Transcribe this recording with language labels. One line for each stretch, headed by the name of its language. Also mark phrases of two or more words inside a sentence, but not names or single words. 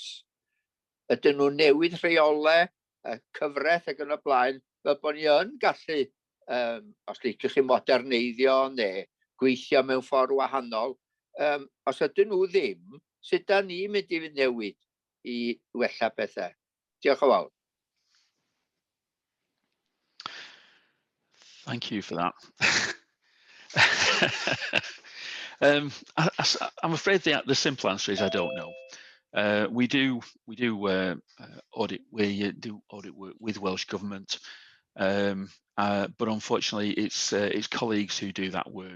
Welsh: Ydyn nhw newid rheolau, cyfraith ac yn y blaen, fel bod ni yn gallu, os liciwch chi moderneiddio neu gweithio mewn ffordd wahanol. Os ydyn nhw ddim, sut da ni mynd I newid I wella pethau? Diolch yn fawr.
English: Thank you for that. I'm afraid the simple answer is I don't know. We do audit work with Welsh Government, but unfortunately it's colleagues who do that work.